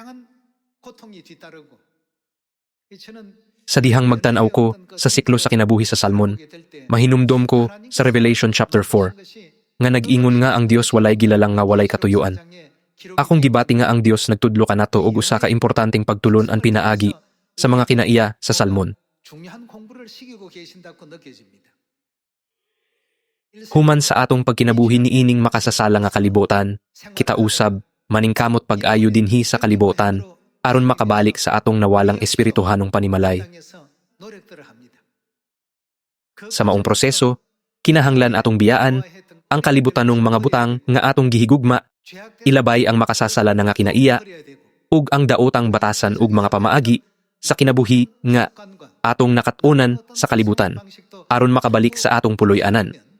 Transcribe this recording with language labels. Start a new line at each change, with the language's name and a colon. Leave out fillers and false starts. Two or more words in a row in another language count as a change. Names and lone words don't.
Cebuano: Sa dihang magtanaw ko sa siklo sa kinabuhi sa salmon, mahinumdom ko sa Revelation chapter 4, nga nag-ingon nga ang Dios walay gilalang nga walay katuyuan. Akong gibati nga ang Dios nagtudlo kanato og usa ka importanteng pagtulon ang pinaagi sa mga kinaiya sa salmon.
Korean: 중요한 공부를 시키고 계신다고 느껴집니다.
Cebuano: Human sa atong pagkinabuhi ni ining makasasala nga kalibutan, kita usab, maningkamot pag-ayo dinhi sa kalibutan, aron makabalik sa atong nawalang espirituhanong panimalay. Sa maong proseso, kinahanglan atong biyaan, ang kalibutanong mga butang nga atong gihigugma, ilabay ang makasasala na nga kinaiya, ug ang daotang batasan ug mga pamaagi sa kinabuhi nga atong nakatunan sa kalibutan, aron makabalik sa atong puloy-anan.